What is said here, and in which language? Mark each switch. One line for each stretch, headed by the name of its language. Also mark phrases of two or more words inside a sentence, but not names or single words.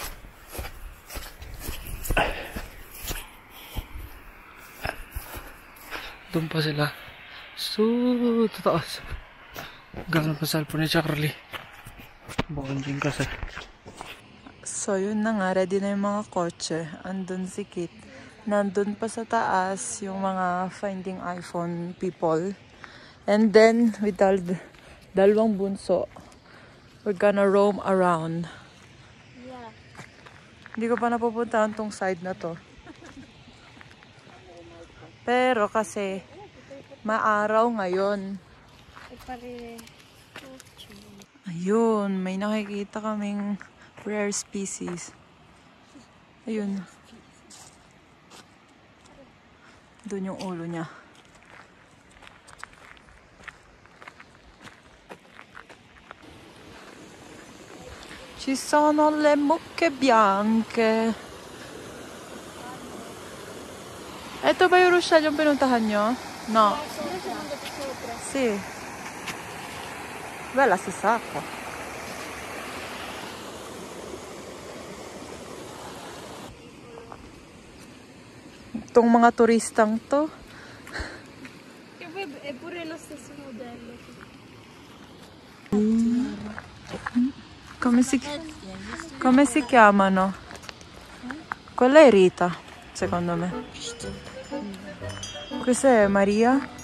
Filipino: Doon pa sila. Tataas. Gano'n pa cellphone ni Charlie. Bonding kasi. So, yun na nga. Ready na yung mga kotse. Andun si Kit. Nandun pa sa taas yung mga
English: finding iPhone people. And then, with
Filipino: dalawang bunso,
English: we're gonna roam around. Yeah.
Filipino: Hindi ko pa napupuntahan tong side na to. Pero kasi, maaraw ngayon. Ayun, may nakikita kaming
English: rare species.
Filipino: Ayun. Doon yung ulo niya.
Italian: Ci sono le mucche bianche.
Filipino: Ito ba yung Rochelle yung pinuntahan nyo?
Italian: No. Sì. Bella si sacco.
Filipino: Itong mga turistang to.
Italian: Che poi è pure lo stesso modello. Come si chiamano? Quella è Rita, secondo me. Questa è Maria.